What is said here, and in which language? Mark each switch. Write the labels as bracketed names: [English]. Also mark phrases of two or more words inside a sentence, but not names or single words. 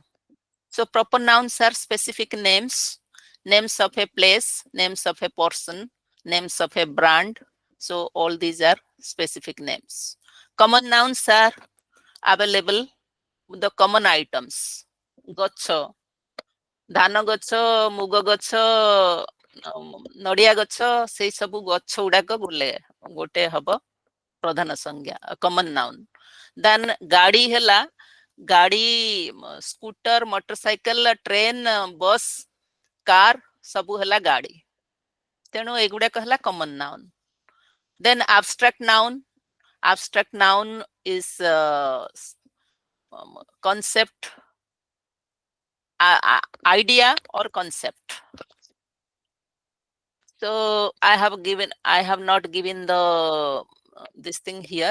[English] So proper nouns are specific names, names of a place, names of a person, names of a brand. So all these are specific names. Common nouns are available, the common items. [Odia] Gocho, ଧାନ ଗଛ, ମୁଗ ଗଛ, ନଡିଆ ଗଛ, ସେଇ ସବୁ ଗଛ ଗୁଡାକ ଗୋଟେ ହବ ପ୍ରଧାନ ସଂଜ୍ଞା, [English] common noun. [Odia] ଦେନ୍ ଗାଡି ହେଲା, ଗାଡି, ସ୍କୁଟର, ମୋଟରସାଇକେଲ, ଟ୍ରେନ, ବସ୍, କାର, ସବୁ ହେଲା ଗାଡି. ତେଣୁ ଏଗୁଡାକ ହେଲା [English] common noun. ଦେନ୍ abstract noun is concept, idea or concept. So I have not given the this thing here.